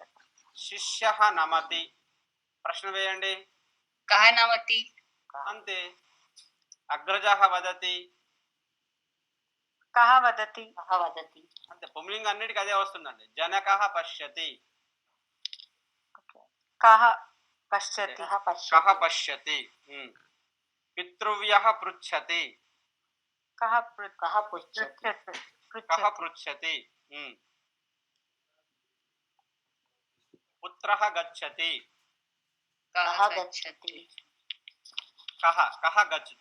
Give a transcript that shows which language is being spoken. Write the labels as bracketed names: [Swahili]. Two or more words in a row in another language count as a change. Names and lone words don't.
[Sanskrit] శిష్యః నమతి. [Telugu] ప్రశ్న వేయండి. [Sanskrit] కః నమతి. అంతే. అగ్రజః వదతి. కహ వదతి సహ వదతి [Telugu] అంతే. పుంలింగ అన్నిటికీ అదే వస్తుందండి. [Sanskrit] జనకః పశ్యతి. కహ పశ్యతి సహ కః పశ్యతి పశ్యతి. పితృవ్యః పృచ్ఛతి. కహ కహ పృచ్ఛతి కః పృచ్ఛతి. పుత్రః గచ్చతి. కః గచ్చతి. కహ కహ గచ్చతి.